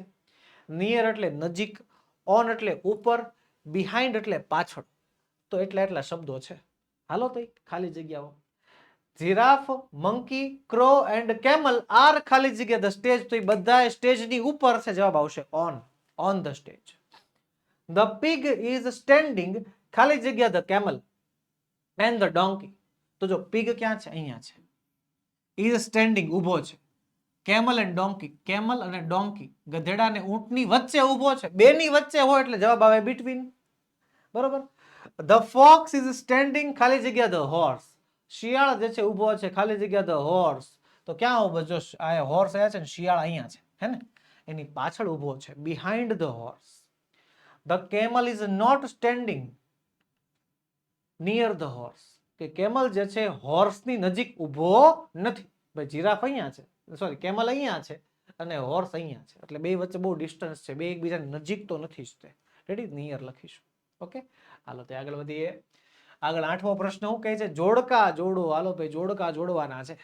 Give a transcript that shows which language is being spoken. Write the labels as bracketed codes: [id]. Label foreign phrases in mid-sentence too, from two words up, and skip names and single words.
[en] near એટલે [gu] નજીક, ઓન એટલે ઉપર, બિહાઇન્ડ એટલે પાછળ. તો એટલા શબ્દો છે. હાલો તો ખાલી જગ્યાઓ. [en] giraffe, monkey, crow and camel are [gu] ખાલી જગ્યા [en] the stage. [gu] તો એ બધા સ્ટેજની ઉપર છે. જવાબ આવશે [en] on the stage. the pig is standing [gu] ખાલી જગ્યા [en] ધ camel and the donkey. [gu] તો જો pig ક્યાં છે? અહીંયા છે. [en] is standing [gu] ઊભો છે. [en] camel and donkey, [gu] camel અને donkey ગધેડા અને ઊંટની વચ્ચે ઊભો છે. બેની વચ્ચે હોય એટલે જવાબ આવે between, બરોબર. [en] the fox is standing [gu] ખાલી જગ્યા [en] the horse. [gu] શિયાળ જે છે ઊભો છે ખાલી જગ્યા [en] the horse. [gu] તો ક્યાં ઊભો? જો આ હોર્સ આયા છે ને, શિયાળ અહીંયા છે, હે ને, એની પાછળ ઊભો છે, [en] behind the horse. the camel is not standing near the horse. [gu] કે કેમલ જે છે હોર્સની નજીક ઊભો નથી. ભાઈ જીરાફ અહીંયા છે, સોરી કેમલ અહીંયા છે અને હોર્સ અહીંયા છે, એટલે બે વચ્ચે બહુ ડિસ્ટન્સ છે, બે એકબીજાની નજીક તો નથી જ તે. રેડી? નિયર લખીશું. ઓકે, હાલો તે આગળ વધીએ. આગળ 8મો પ્રશ્ન શું કહે છે? જોડકા જોડો. હાલો ભાઈ જોડકા જોડવાના છે.